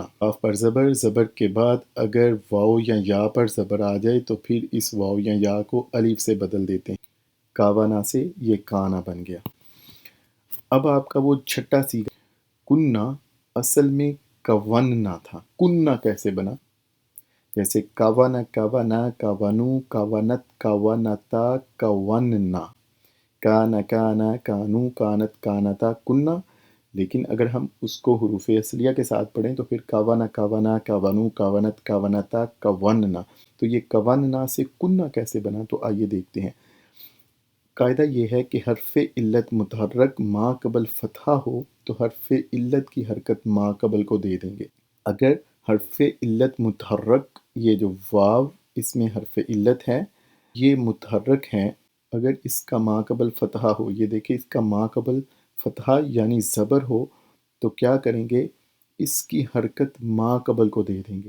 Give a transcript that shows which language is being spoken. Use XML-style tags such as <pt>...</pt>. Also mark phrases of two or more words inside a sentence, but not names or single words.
<ur>کاف پر زبر، زبر کے بعد اگر واو یا پر زبر آ جائے تو پھر اس واو یا کو الف سے بدل دیتے ہیں، کَوَنَ سے یہ کانَ بن گیا. اب آپ کا وہ چھٹا صیغہ کُنَّ اصل میں کَوَنَّ تھا. کُنَّ کیسے بنا، جیسے</ur> <ar>كَوَنَ كَوَنَا كَوَنُوا كَوَنَتْ كَوَنَتَا كَوَنَّ، كَانَ كَانَا كَانُوا كَانَتْ كَانَتَا كُنَّ.</ar> <ur>لیکن اگر ہم اس کو حروف اصلیہ کے ساتھ پڑھیں تو پھر</ur> <ar>كَوَنَ كَوَنَا كَوَنُوا كَوَنَتْ كَوَنَتَا كَوَنَّ.</ar> <ur>تو یہ کَوَنَّ سے کُنَّ کیسے بنا، تو آئیے دیکھتے ہیں. قاعدہ یہ ہے کہ حرف علت متحرک ما قبل فتحہ ہو تو حرف علت کی حرکت ما قبل کو دے دیں گے. اگر حرف علت متحرک، یہ جو واو اس میں حرف علت ہے یہ متحرک ہے، اگر اس کا ما قبل فتحہ ہو، یہ دیکھیے اس کا ما قبل فتحہ یعنی زبر ہو، تو کیا کریں گے، اس کی حرکت ما قبل کو دے دیں گے.</ur>